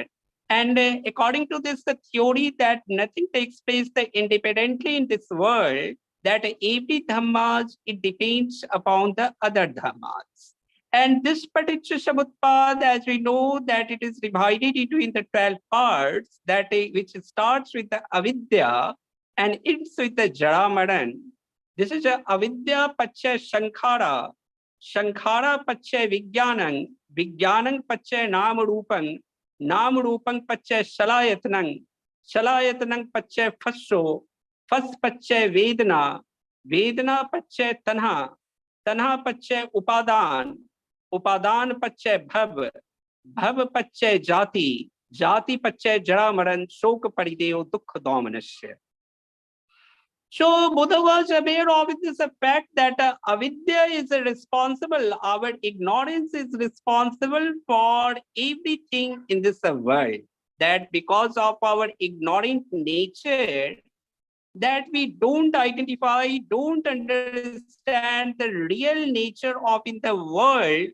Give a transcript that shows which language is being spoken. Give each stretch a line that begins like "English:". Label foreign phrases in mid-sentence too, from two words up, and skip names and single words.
English: And according to this, the theory that nothing takes place independently in this world, that every dhammas, it depends upon the other dhammas. And this Paticca Samutpad, as we know, that it is divided into in the 12 parts, that which starts with the avidya and ends with the jaramaran. This is a
Pali: avidya pachay sankhara, sankhara pachay vijnanang, vijnanang pachay nam rupang pachay salayatanang, salayatanang pachay fasso, फस पच्चय वेदना, वेदना पच्चय तन्हा, तन्हा पच्चय उपादान, उपादान पच्चय भव, भव पच्चय जाति, जाति पच्चय जरा मरण, शोक परिदेव दुख दोमनस्य.
English: So Buddha was aware of this fact that avidya is responsible, our ignorance is responsible for everything in this world. That because of our ignorant nature, that we don't identify, don't understand the real nature of in the world.